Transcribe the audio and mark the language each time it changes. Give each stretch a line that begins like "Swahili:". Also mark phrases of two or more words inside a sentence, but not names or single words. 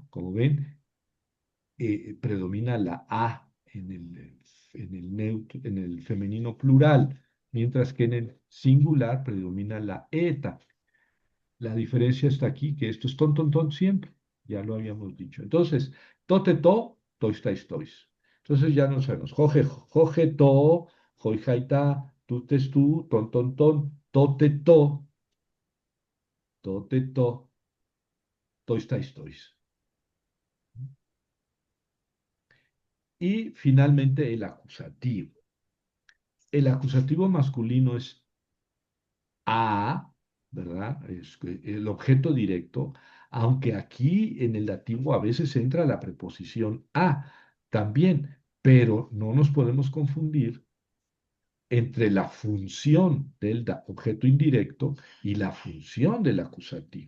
Spanish: Como ven, predomina la A en el femenino plural, mientras que en el singular predomina la eta. La diferencia está aquí, que esto es ton siempre, ya lo habíamos dicho. Entonces, tois. Entonces ya no sabemos, joje to, joijaita, tú, tote to, tote to, tois. Y finalmente el acusativo. El acusativo masculino es a, ¿verdad? Es el objeto directo, aunque aquí en el dativo a veces entra la preposición a también, pero no nos podemos confundir entre la función del objeto indirecto y la función del acusativo.